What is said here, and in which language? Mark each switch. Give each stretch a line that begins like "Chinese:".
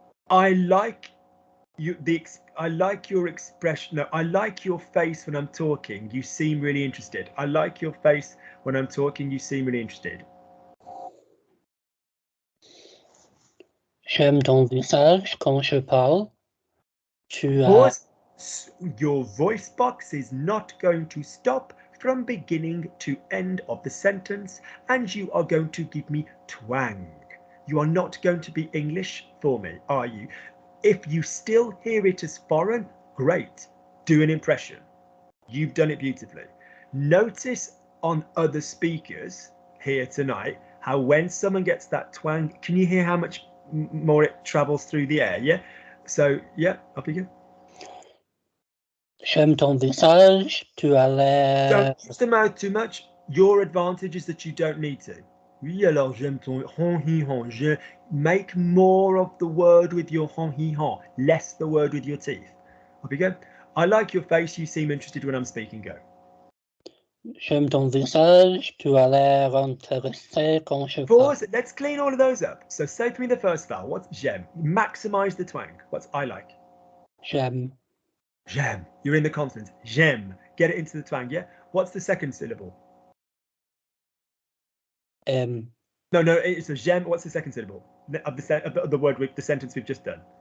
English: I like you. I like your expression. No, I like your face when I'm talking. You seem really interested. I like your face when I'm talking. You seem really interested.
French: J'aime ton visage quand je parle.
English: Pause. Your voice box is not going to stop from beginning to end of the sentence, and you are going to give me twang. You are not going to be English for me, are you? If you still hear it as foreign, great. Do an impression. You've done it beautifully. Notice on other speakers here tonight how when someone gets that twang, can you hear how much more it travels through the air? Yeah. So yeah, up you go.
French: J'aime ton visage. Tu as l'air.
English: Don't use the mouth too much. Your advantage is that you don't need to.
French: Oui, alors j'aime ton hon.
English: Make more of the word with your hon, less the word with your teeth. Up you go. I like your face. You seem interested when I'm speaking. Go.
French: J'aime ton visage. Tu as l'air intéressé quand je parle.
English: Pause. Let's clean all of those up. So say for me the first vowel. What's j'aime? Maximize the twang. What's I like?
French: J'aime. J'aime.
English: You're in the consonants. J'aime. Get it into the twang, yeah? What's the second syllable? No, it's a j'aime. What's the second syllable of the word with the sentence we've just done?